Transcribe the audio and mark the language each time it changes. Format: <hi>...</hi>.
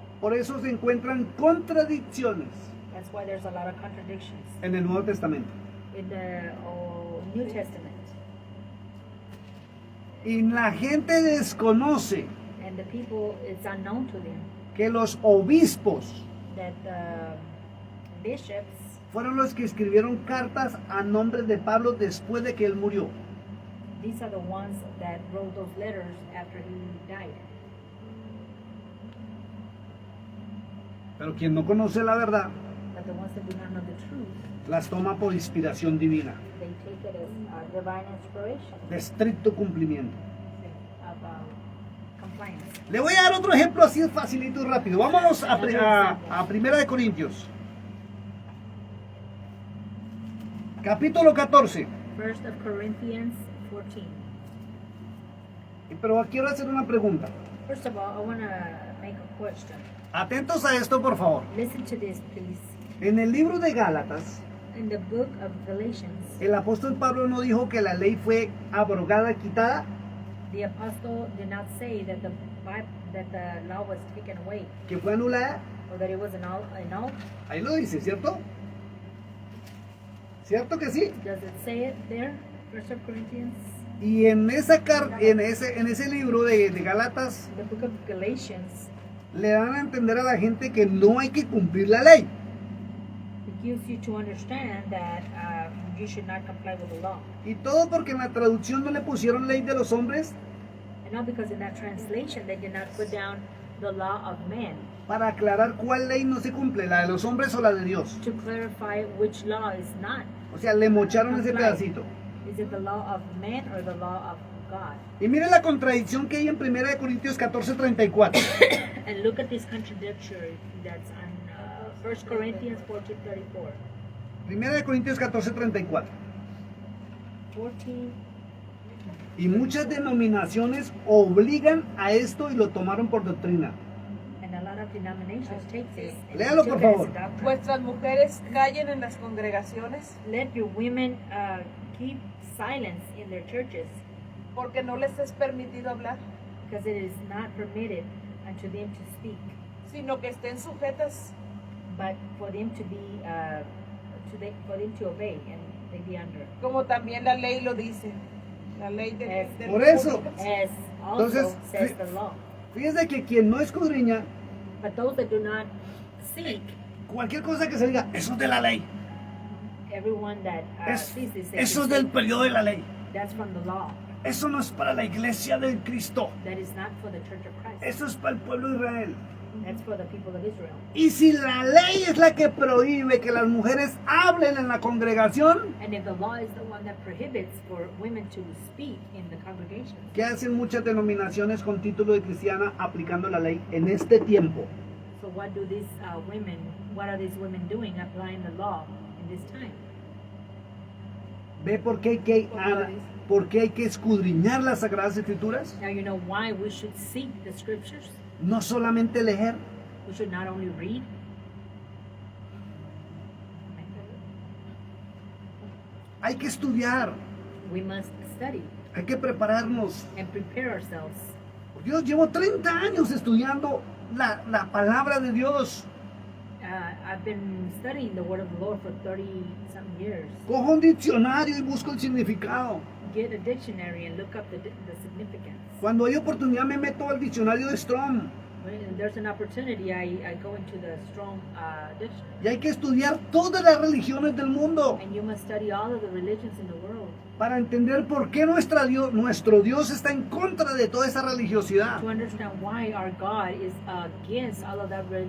<es>Por eso se encuentran contradicciones</es> <en>That's why there's a lot of contradictions</en> <es>en el Nuevo Testamento.</es> <en>in the New Testament.</en> <es>Y la gente desconoce</es> <en>And the people, it's unknown to them</en> <es>que los obispos</es> <en>that the bishops,</en> <es>fueron los que escribieron cartas a nombre de Pablo después de que él murió.</es> <en>these are the ones that wrote those letters after he died.</en> <es>Pero quien no conoce la verdad,</es> <en>But the ones that do not know the truth,</en> <es>las toma por inspiración divina,</es> <en>they take it as divine inspiration</en> <es>de estricto cumplimiento.</es> <en>of compliance.</en> <es>Le voy a dar otro ejemplo así facilito y rápido. Vámonos a 1 de Corintios. Capítulo 14.</es> <en>1 of Corinthians 14.</en> <es>Pero quiero hacer una pregunta.</es> <en>First of all, I want to make a question.</en> <es>Atentos a esto, por favor.</es> <en>Listen to this, please.</en> <es>En el libro de Gálatas,</es> <en>In the book of Galatians,</en> <es>el apóstol Pablo no dijo que la ley fue abrogada, quitada.</es> <en>the apostle did not say that the law was taken away</en> <es>Que fue anulada.</es> <en>or that it was annulled.</en> <es>Ahí lo dice, ¿cierto? ¿Cierto que sí?</es> <en>Does it say it there? 1 of Corinthians,</en> <es>Y en ese libro de Gálatas</es> <en>the book of Galatians,</en> <es>le dan a entender a la gente que no hay que cumplir la ley.</es> <en>it gives you to understand that you should not comply with the law.</en> <es>Y todo porque en la traducción no le pusieron ley de los hombres</es> <en>And not because in that translation they did not put down the law of man</en> <es>para aclarar cuál ley no se cumple, la de los hombres o la de Dios.</es> <en>to clarify which law is not.</en> <es>O sea, le mocharon ese pedacito.</es> <en>Is it the law of man or the law of God?</en> <es>Y miren la contradicción que hay en 1 Corintios 14:34.</es> <en>And look at this contradiction that's on 1 Corinthians 14:34.</en> <es>1 Corintios 14:34. 14. Y muchas denominaciones obligan a esto y lo tomaron por doctrina.</es> <en>And a lot of denominations take this. and</en> <es>Léalo,</es> <en>took</en> <es>por</es> <en>it as</en> <es>favor.</es> <en>a doctrine.</en> <es>Vuestras mujeres callen en las congregaciones</es> <en>Let your women keep silence in their churches,</en> <es>porque no les es permitido hablar,</es> <en>because it is not permitted unto them to speak,</en> <es>sino que estén sujetas,</es> <en>but for them to be for them to obey and they be under.</en> <es>como también la ley lo dice. La ley de Por eso.</es> <en>As also</en> <es>Entonces,</es> <en>says the law.</en> <es>Fíjense que quien no escudriña,</es> <en>But those that do not seek,</en> <es>cualquier cosa que se diga, eso es de la ley.</es> <en>everyone that</en> <es>Es-</es> <en>sees this,</en> <es>eso es del periodo de la ley.</es> <en>that's from the law.</en> <es>Eso no es para la iglesia de Cristo.</es> <en>That is not for the church of Christ.</en> <es>Eso es para el pueblo de Israel.</es> <en>That's for the people of Israel.</en> <es>Y si la ley es la que prohíbe que las mujeres hablen en la congregación,</es> <en>And if the law is the one that prohibits for women to speak in the congregation,</en> <es>¿qué hacen muchas denominaciones con título de cristiana aplicando la ley en este tiempo?</es> <en>so what do these women? What are these women doing applying the law in this time?</en> <es>¿Ve por qué por qué hay que escudriñar las Sagradas Escrituras?</es> <en>Now you know why we should seek the scriptures.</en> <es>No solamente leer,</es> <en>We should not only read.</en> <es>hay que estudiar,</es> <en>We must study</en> <es>hay que prepararnos.</es> <en>and prepare ourselves.</en> <es>Dios, llevo 30 años estudiando la palabra de Dios.</es> <en>I've been studying the word of the Lord for 30-some years.</en> <es>Cojo un diccionario y busco el significado.</es> <en>Get a dictionary and look up the significance.</en> <es>Cuando hay oportunidad me meto al diccionario de Strong.</es> <en>When there's an opportunity, I go into the Strong dictionary.</en> <es>Y hay que estudiar todas las religiones del mundo</es> <en>And you must study all of the religions in the world</en> <es>para entender por qué nuestro Dios está en contra de toda esa religiosidad.</es> <en>to understand why our God is against all of that</en>